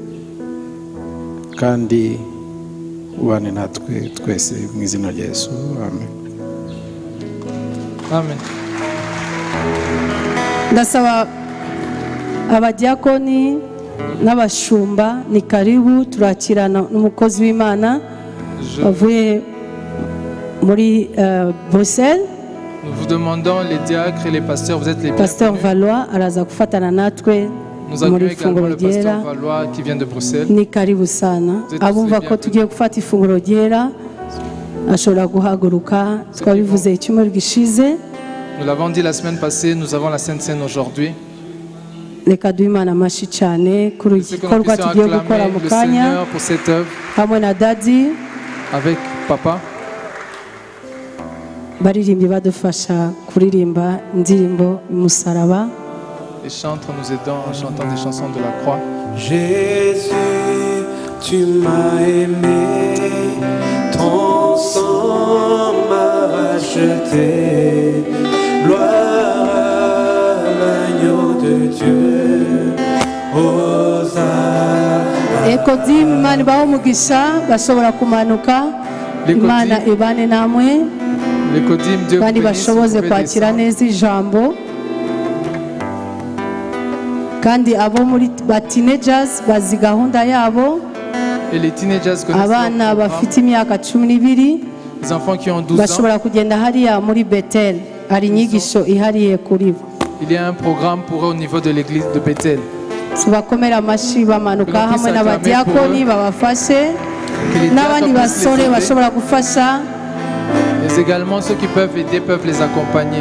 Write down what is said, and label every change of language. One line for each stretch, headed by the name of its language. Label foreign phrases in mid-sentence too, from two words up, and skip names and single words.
Kinyarwanda: kandi ubane natwe twese mu izina rya Yesu amen. Amen. ndasaba abadiakoni n'abashumba ni karibu turakirana n'umukozi w'Imana bavuye muri Bruxelles.
French: Nous vous demandons, les diacres et les pasteurs, vous êtes les Pasteur bienvenus.
Kinyarwanda: Valois araza gufatana natwe
French: Nous accueillons
Kinyarwanda: muri
French: également
Kinyarwanda: ifunguro
French: le pasteur
Kinyarwanda: ryera
French: Valois qui vient de Bruxelles.
Swahili: ni karibu sana
French: Vous êtes tous
Kinyarwanda: abumva
French: les
Kinyarwanda: ko tugiye gufata ifunguro ryera ashobora guhaguruka twabivuze icyumweru gishize
French: Nous l'avons dit la semaine passée, nous avons la Sainte Seine aujourd'hui.
Kinyarwanda: reka duhe Imana amashyi cyane kuri iki gikorwa tugiye gukora mu kanya hamwe na dadi
French: avec papa.
Kinyarwanda: baririmbyi badufasha kuririmba indirimbo y'umusaraba.
French: Les chantres nous aidant en chantant des chansons de la croix. Jésus, tu m'as aimé, ton sang m'a racheté. Gloire à l'agneau de Dieu. Hosanna.
Kinyarwanda: Ekodim Imana ibahe umugisha bashobora kumanuka. Imana ibane namwe kandi bashoboze kwakira neza ijambo. Kandi abo muri ba teenagers bazi gahunda yabo. Abana bafite imyaka 12 bashobora kugenda hariya muri Bethel. Hari inyigisho ihariye kuri bo.
French: Il y a un programme pour eux au niveau de l'église de Bethel.
Kinyarwanda: Tubakomera amashyi bamanuka hamwe n'abadiakoni babafashe n'abandi basore bashobora gufasha.
French: Mais également ceux qui peuvent aider peuvent les accompagner.